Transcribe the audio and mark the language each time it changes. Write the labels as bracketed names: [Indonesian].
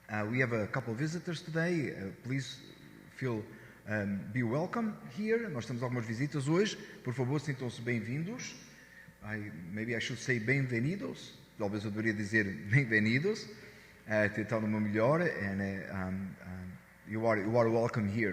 [English] We have a couple of visitors today. Please feel be welcome here. [Portuguese] Nós temos algumas visitas hoje. Por favor, sintam-se bem-vindos. [English] Maybe I should say bem-vindos. [Portuguese] Talvez eu deveria dizer bem-vindos. Tentando o meu melhor. [English] And you are welcome here.